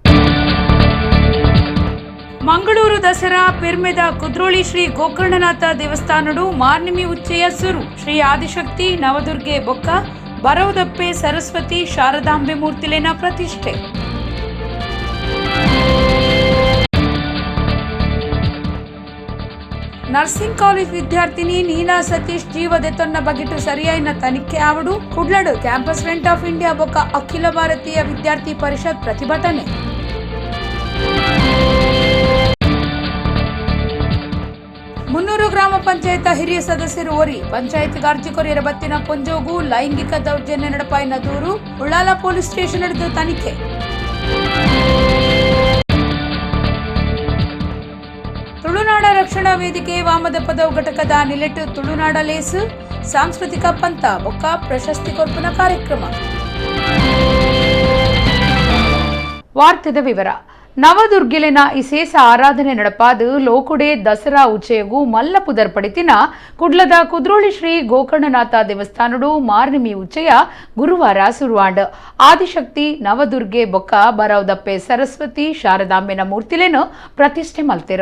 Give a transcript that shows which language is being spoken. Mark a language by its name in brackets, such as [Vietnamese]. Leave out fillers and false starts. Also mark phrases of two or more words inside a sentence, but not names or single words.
[Tulu] ಮಂಗಳೂರು ದಸರಾ ಪೆರ್ಮೆದ ಕುದ್ರೋಳಿ ಶ್ರೀ ಗೋಕರ್ಣನಾಥ ದೇವಸ್ಥಾನಡು ಮಾರ್ನಿಮಿ ಉಚ್ಚೆಯ ಸುರು ಶ್ರೀ ಆದಿಶಕ್ತಿ ನವದುರ್ಗೆ ಬೊಕ್ಕ ಬರವದಪ್ಪೆ ಸರಸ್ವತಿ ಶಾರದಾಂಬೆ ಮೂರ್ತಿಲೇನ ಪ್ರತಿಷ್ಠೆ. [English] nursing college [Tulu] ವಿದ್ಯಾರ್ಥಿನಿ ನೀನಾ ಸತೀಶ್ ಜೀವದೆತ್ತೊನ್ನ ಬಗೆಟು ಸರಿಯಾಯಿನ ತನಿಖೆ ಆವಡು ಕುಡ್ಲಡು ಕ್ಯಾಂಪಸ್ ಫ್ರಂಟ್ ಆಫ್ ಇಂಡಿಯಾ ಬೊಕ್ಕ ಅಖಿಲ ಭಾರತೀಯ ವಿದ್ಯಾರ್ಥಿ ಪರಿಷತ್ ಪ್ರತಿಭಟನೆ. ಮುನ್ನೂರು ಗ್ರಾಮ ಪಂಚಾಯತ್ ಹಿರಿಯ ಸದಸ್ಯರು ಓರಿ ಪಂಚಾಯತ್ಗೆ ಅರ್ಜಿ ಕೊರಿಯರ ಬತ್ತಿನ ಪೊಂಜೋಗು ಲೈಂಗಿಕ ದೌರ್ಜನ್ಯ ನಡಪಾಯಿನ ದೂರು ಉಳ್ಳಾಲ [English] police station [Tulu] ನಡೆದು ತನಿಖೆ. ತುಳುನಾಡ ರಕ್ಷಣಾ ವೇದಿಕೆ ವಾಮದ ಪದವು ಘಟಕದ ನಿಲೆಟ್ಟು ತುಳುನಾಡ ಲೇಸು ಸಾಂಸ್ಕೃತಿಕ ಪಂಥ ಬೊಕ್ಕ ಪ್ರಶಸ್ತಿ ಕೊರ್ಪನ ಕಾರ್ಯಕ್ರಮ. ವಾರ್ತೆದ ವಿವರ. ನವದುರ್ಗಿಲಿನ ಇಸೇಸ ಆರಾಧನೆ ನಡಪಾದು ಲೋಕುಡೆ ದಸರಾ ಉಚ್ಚೆಯಗು ಮಲ್ಲ ಪುದರ್ ಪಡಿತಿನ ಕುಡ್ಲದ ಕುದ್ರೋಳಿ ಶ್ರೀ ಗೋಕರ್ಣನಾಥ ದೇವಸ್ಥಾನಡು ಮಾರ್ನಿಮಿ ಉಚ್ಚೆಯ ಗುರುವಾರ ಸುರುವಾಂಡ್ ಆದಿಶಕ್ತಿ ನವದುರ್ಗೆ ಬೊಕ್ಕ ಬರವದಪ್ಪೆ ಸರಸ್ವತಿ ಶಾರದಾಂಬೆನ ಮೂರ್ತಿಲೇನು ಪ್ರತಿಷ್ಠೆ ಮಲ್ತಿರ.